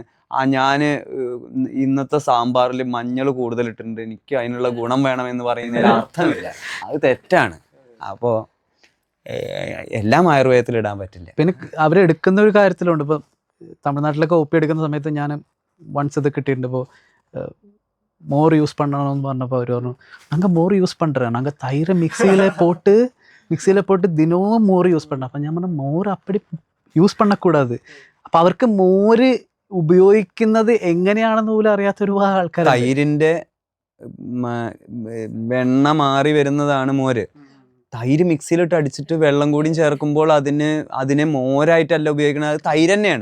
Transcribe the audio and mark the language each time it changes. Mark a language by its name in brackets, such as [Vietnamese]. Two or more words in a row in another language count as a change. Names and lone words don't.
[Malayalam] ഞാൻ ഇന്നത്തെ സാമ്പാറിൽ മഞ്ഞൾ കൂടുതലിട്ടുണ്ട്, എനിക്ക് അതിനുള്ള ഗുണം വേണമെന്ന് പറയുന്നതിൽ അർത്ഥമില്ല, അത് തെറ്റാണ്. അപ്പോൾ എല്ലാം ആയുർവേദത്തിൽ ഇടാൻ പറ്റില്ല. പിന്നെ അവരെടുക്കുന്ന ഒരു കാര്യത്തിലുണ്ട്. ഇപ്പോൾ തമിഴ്നാട്ടിലൊക്കെ ഒപ്പി എടുക്കുന്ന സമയത്ത് ഞാൻ വൺസ് ഇത് കിട്ടിയിട്ടുണ്ട്. ഇപ്പോൾ [Tamil] மோர் யூஸ் பண்ணணும்னு [Malayalam] പറഞ്ഞപ്പോൾ അവർ പറഞ്ഞു, [Tamil] நாங்கள் மோர் யூஸ் பண்ணுறேன், நாங்கள் தயிரை மிக்சியில் போட்டு தினமும் மோர் யூஸ் பண்ணுறோம். [Malayalam] അപ്പം ഞാൻ പറഞ്ഞു മോര് [Tamil] அப்படி யூஸ் பண்ணக்கூடாது. [Malayalam] അപ്പം അവർക്ക് മോര് ഉപയോഗിക്കുന്നത് എങ്ങനെയാണെന്ന് പോലും അറിയാത്തൊരു ആൾക്കാർ. തൈരിന്റെ വെണ്ണ മാറി വരുന്നതാണ് മോര്. തൈര് മിക്സിയിലിട്ട് അടിച്ചിട്ട് വെള്ളം കൂടിയും ചേർക്കുമ്പോൾ അതിനെ മോരായിട്ടല്ല ഉപയോഗിക്കുന്നത്, അത് തൈര് തന്നെയാണ്.